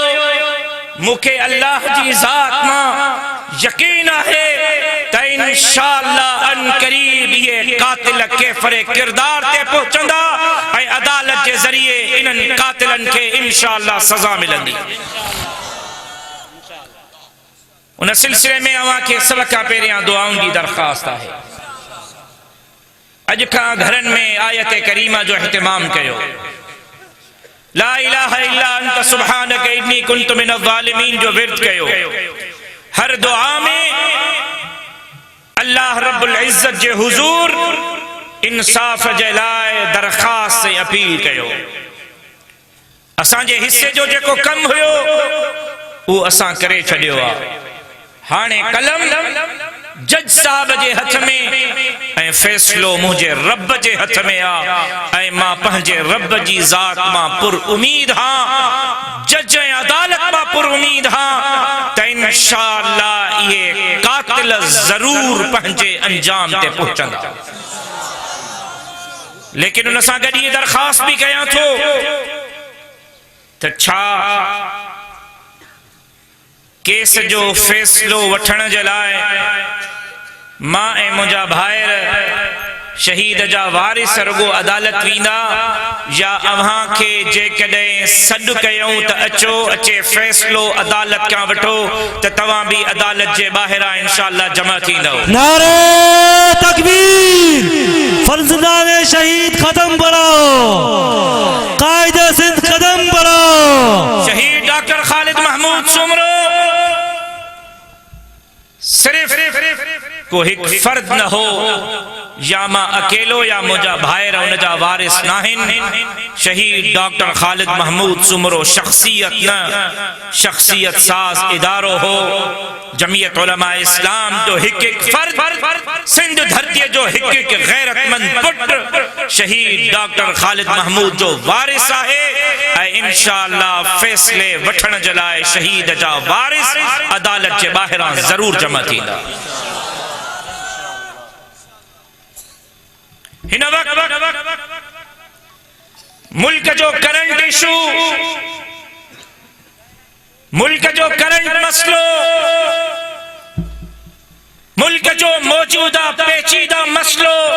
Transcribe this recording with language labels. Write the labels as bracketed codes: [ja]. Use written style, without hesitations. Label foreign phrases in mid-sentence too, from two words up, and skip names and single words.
[sd] मुखे अल्लाह जी ज़ात मां यकीन है त इंशाअल्लाह अन करीब ये कातिल केफरे किरदार ते पहुंचंदा ऐं अदालत के जरिए इन्हनि कातिलन के इंशाअल्लाह सज़ा मिलंदी। उन सिलसिले में अवां खे सब खां पहिरियां दुआउनि जी दरख़्वास्त आहे। अज खां घरनि में आयत करीमा जो इहतिमाम कयो। [ar] لا إله إلا أنت سبحانك إني كنت من الظالمين [sd] जो विर्द कयो। हर दुआ में अल्लाह रब्बुल इज्जत जे हुजूर इंसाफ जे लाए दरख़्वास्त से अपील कयो। असांजे हिस्से जो जेको कम हुयो वो असां करे छॾियो आहे। हाणे कलम जज साहब जे हथ में ऐं फैसलो मुझे रब जे हथ में आ ऐं मां पंहिंजे रब जी ज़ात मां पुर उम्मीद हां, जज ऐं अदालत मां पुर उम्मीद हां त इंशाअल्लाह ये कातिल जरूर पंहिंजे अंजाम ते पहुंचंदा। लेकिन उन सां गॾु ये दरख़्वास्त भी कयां थो त छा केस जो फैसलो वठण जे लाइ मां ऐं मुंहिंजा भाइर शहीद जा वारिस रुगो अदालत वेंदा या अव्हां खे जेकॾहिं सॾु कयूं त अचो, अचे फैसलो अदालत खां वठो त तव्हां भी अदालत जे ॿाहिरां इंशाअल्लाह जमा थींदव। [ur] نعرے تکبیر، فرزندانے شہید قدم بڑھاؤ، قائدے سندھ قدم بڑھاؤ. [sd] शहीद डॉक्टर खालिद महमूद सुमरो सिर्फ को एक फर्द न हो, या मां अकेलो या मुझा भाइर उन जा वारिस नाहिन। शहीद डॉक्टर खालिद महमूद सुमरो शख्सियत न शख्सियत साज इदारो हो। जमीयत उलमा इस्लाम जो एक एक फर्द, सिंध धरती जो एक एक गैरतमंद पुट शहीद डॉक्टर खालिद महमूद जो वारिस है। इंशाअल्लाह फैसले वठण जे लाइ शहीद जा वारिस अदालत के ॿाहिरां जरूर जमा थींदा। हिन वक्त मुल्क जो [en] current issue [sd] मुल्क जो करंट मसलो, मुल्क जो मौजूदा पेचीदा मसलो,